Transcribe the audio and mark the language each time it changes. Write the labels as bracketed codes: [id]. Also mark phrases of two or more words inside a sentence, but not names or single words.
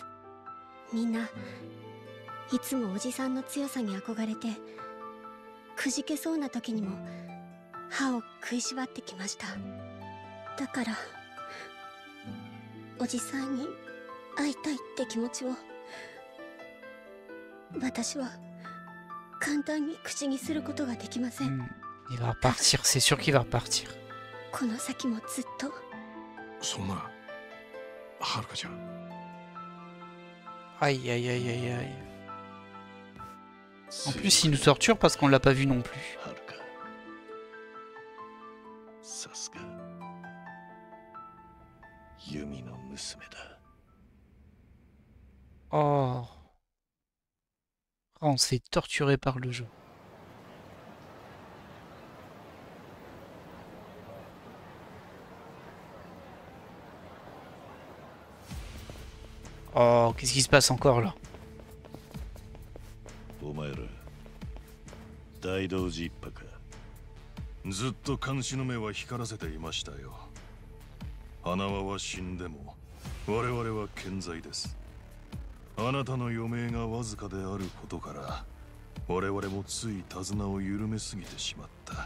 [ja] みんないつもおじさんの強さに憧れて、くじけそうな時にも歯を食いしばってきました。だからおじさんに会いたいって気持ちを私は簡単に口にすることができません。 [fr] Il va repartir, c'est sûr qu'il va repartir. [ja] この先もずっと。そんなはるかちゃん。 [fr] Aïe aïe aïe aïe aïe. En plus il nous torture parce qu'on l'a pas vu non plus. [ja] はるか。さすがユミの娘だ。 Oh. [fr] Oh, on se fait torturer par le jeu. Oh, qu'est-ce qui se passe encore là? [ja] お前ら大道寺一派か。ずっと監視の目は光らせていましたよ。花輪は死んでも我々は健在です。あなたの余命がわずかであることから我々もつい手綱を緩めすぎてしまった。